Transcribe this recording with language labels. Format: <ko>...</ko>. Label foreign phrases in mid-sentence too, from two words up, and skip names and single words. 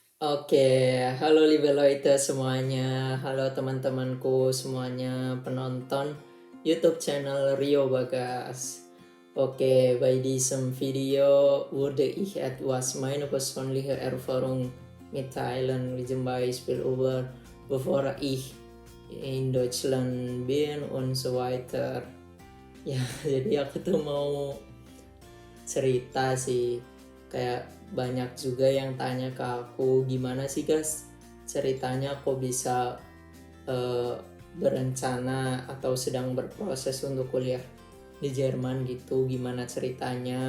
<id>Oke, halo</id> <de>liebe Leute</de> <id>semuanya, halo teman-temanku semuanya penonton YouTube channel Rio Bagas. Oke,</id> <de>bei diesem Video würde ich etwas meine persönliche Erfahrung mitteilen, wie zum Beispiel über bevor ich in Deutschland bin und so weiter.</de> <id>Ya, jadi aku tuh mau cerita sih, kayak banyak juga yang tanya ke aku, gimana sih guys ceritanya kok bisa eh, berencana atau sedang berproses untuk kuliah di Jerman gitu, gimana ceritanya.</id>